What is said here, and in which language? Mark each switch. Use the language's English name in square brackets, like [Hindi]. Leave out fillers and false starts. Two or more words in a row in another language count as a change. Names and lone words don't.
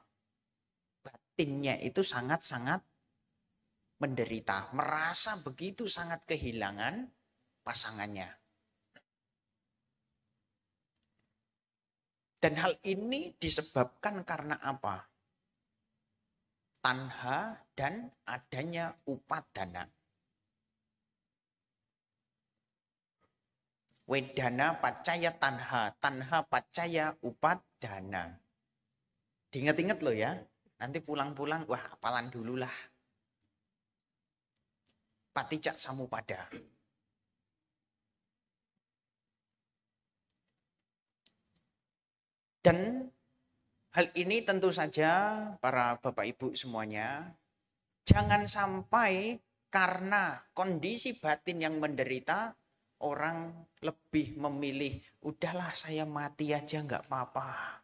[Indonesian] Batinnya itu sangat-sangat menderita, merasa begitu sangat kehilangan pasangannya. Dan hal ini disebabkan karena apa? Tanha dan adanya upadana. [Pali] Wedana pacaya tanha, tanha pacaya upadana. [Indonesian] Diingat-ingat loh ya, nanti pulang-pulang, wah hafalan dulu lah. [Pali] Paticca Samuppada. [Indonesian] Dan hal ini tentu saja para Bapak Ibu semuanya, jangan sampai karena kondisi batin yang menderita, orang lebih memilih, udahlah saya mati aja nggak apa-apa.